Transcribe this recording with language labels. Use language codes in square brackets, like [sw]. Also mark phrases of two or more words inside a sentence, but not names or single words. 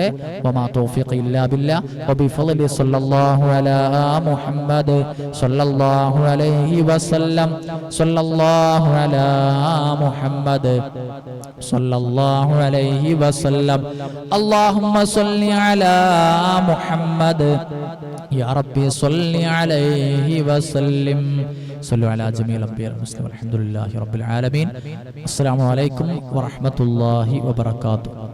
[ar] وما توفيق إلا بالله وبفضل صلى الله على محمد صلى الله عليه وسلم صلى الله على محمد صلى الله عليه وسلم. اللهم صل على محمد يا ربي صل عليه وسلم. صلوا على جميع الأنبياء والمرسلين والحمد لله رب العالمين. السلام عليكم ورحمة الله وبركاته.